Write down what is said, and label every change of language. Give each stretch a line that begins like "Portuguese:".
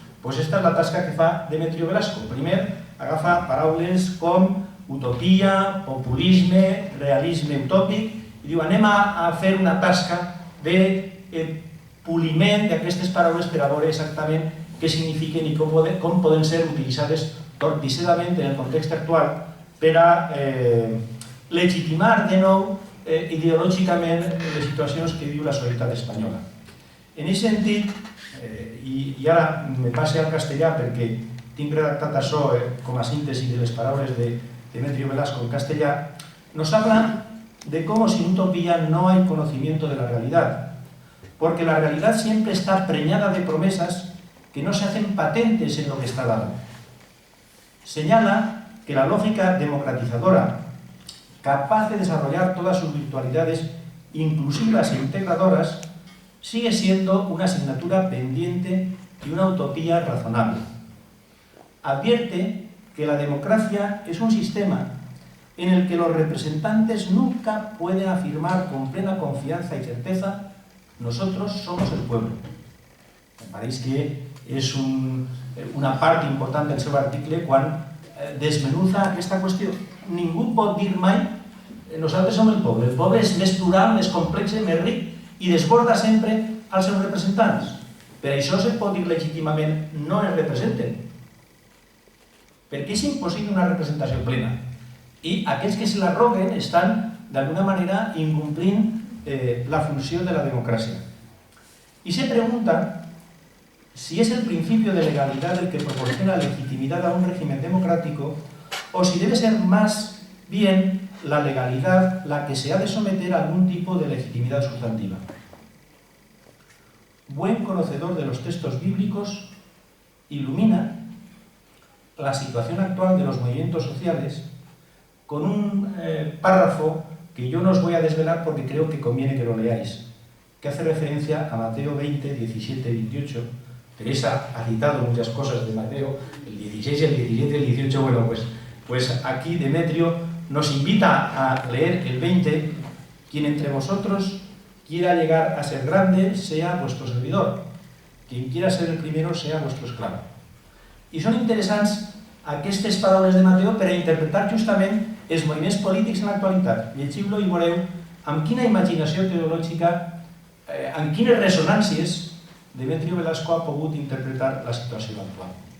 Catalan: Doncs aquesta és la tasca que fa Demetrio Velasco. Primer, agafa paraules com utopia, populisme, realisme utòpic, i diu anem a fer una tasca de poliment d'aquestes paraules per a veure exactament què signifiquen i com poden ser utilitzades torticerament en el context actual per a legitimar de nou ideològicament les situacions que viu la societat espanyola. En aquest sentit, i ara me passe al castellà perquè tinc redactat això com a síntesi de les paraules de Demetrio Velasco en castellà,
Spanish: nos habla de cómo sin utopía no hay conocimiento de la realidad, porque la realidad siempre está preñada de promesas que no se hacen patentes en lo que está dado. Señala que la lógica democratizadora, capaz de desarrollar todas sus virtualidades inclusivas e integradoras, sigue siendo una asignatura pendiente y una utopía razonable. Advierte que la democracia es un sistema en el que los representantes nunca pueden afirmar con plena confianza y certeza nosotros somos el pueblo. Me parece que
Catalan: és una part important del seu article quan desmenuza aquesta qüestió. Ningú pot dir mai nosaltres som el poble. El poble és més plural, més complex, més ric i desborda sempre als seus representants. Per això se pot dir legítimament no es representen. Perquè és impossible una representació plena. I aquells que se l'arroguen estan d'alguna manera incomplint la funció de la democràcia.
Spanish: Y se pregunta si es el principio de legalidad el que proporciona legitimidad a un régimen democrático o si debe ser más bien la legalidad la que se ha de someter a algún tipo de legitimidad sustantiva. Buen conocedor de los textos bíblicos, ilumina la situación actual de los movimientos sociales con un párrafo que yo no os voy a desvelar porque creo que conviene que lo leáis, que hace referencia a Mateo 20, 17 y 28. Teresa ha citado muchas cosas de Mateo, el 16, el 17 y el 18. Bueno, pues aquí Demetrio nos invita a leer el 20. Quien entre vosotros quiera llegar a ser grande, sea vuestro servidor. Quien quiera ser el primero, sea vuestro esclavo.
Catalan: I són interessants aquestes paraules de Mateo per a interpretar justament els moviments polítics en l'actualitat. Llegiu-lo i veureu amb quina imaginació teològica, amb quines ressonàncies Demetrio Velasco ha pogut interpretar la situació actual.